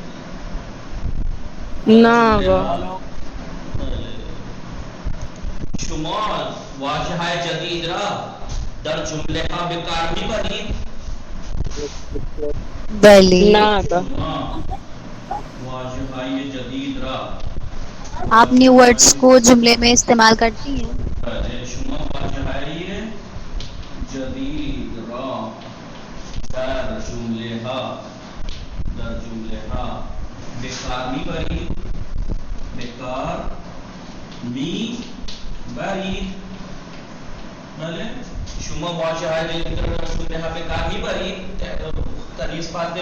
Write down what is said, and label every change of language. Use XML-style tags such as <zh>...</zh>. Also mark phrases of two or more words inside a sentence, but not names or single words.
<fa>نه آقا. شما واژه های جدید را در جمله ها به کار میبرید؟ بله نه آقا. واژه های جدید را</fa> <ur>آپ</ur> <en>new words</en> <ur>کو جملے میں استعمال کرتی ہیں؟</ur> <fa>بله شما واژه های جدید را در جمله ها به کار میبرید؟ بله شما واجههای در جمله بکار میبرید تریز فاطمه</fa>